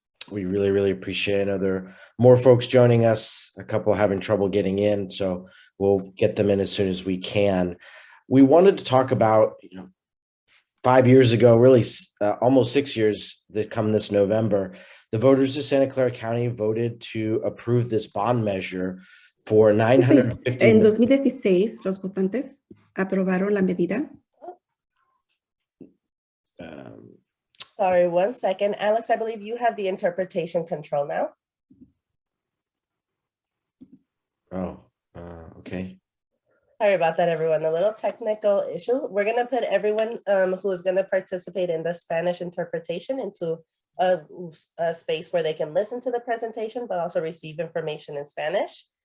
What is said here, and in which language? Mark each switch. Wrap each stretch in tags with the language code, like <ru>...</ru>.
<en>We really, really appreciate it. I know there are more folks joining us, a couple having trouble getting in, so we'll get them in as soon as we can. We wanted to talk about, 5 years ago, really almost 6 years that come this November, the voters of Santa Clara County voted to approve this bond measure for $950</en> <es>En 2016, los votantes aprobaron la medida.</es> <en>Sorry, 1 second. Alex, I believe you have the interpretation control now. Oh, okay. Sorry about that, everyone. A little technical issue. We're going to put everyone who is going to participate in the Spanish interpretation into a space where they can listen to the presentation, but also receive information in Spanish.</en>